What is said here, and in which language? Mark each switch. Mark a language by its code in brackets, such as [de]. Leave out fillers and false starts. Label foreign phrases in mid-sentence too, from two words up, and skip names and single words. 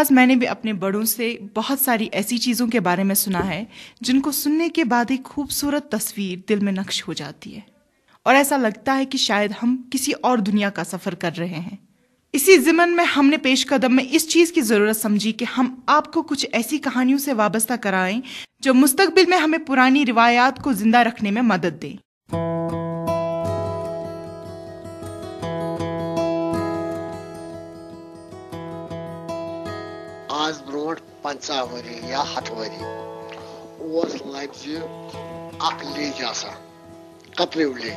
[ur] میں نے بھی اپنے بڑوں سے بہت ساری ایسی چیزوں کے بارے میں سنا ہے جن کو سننے کے بعد ایک خوبصورت تصویر دل میں نقش ہو جاتی ہے اور ایسا لگتا ہے کہ شاید ہم کسی اور دنیا کا سفر کر رہے ہیں. اسی ضمن میں ہم نے پیش قدم میں اس چیز کی ضرورت سمجھی کہ ہم آپ کو کچھ ایسی کہانیوں سے وابستہ کرائیں جو مستقبل میں ہمیں پرانی روایات کو زندہ رکھنے میں مدد دیں. [ks] آز برونٹ 50 ؤری یا 100 ؤری اوس لبزِ اکھ لیج آسان, کتریو لیج.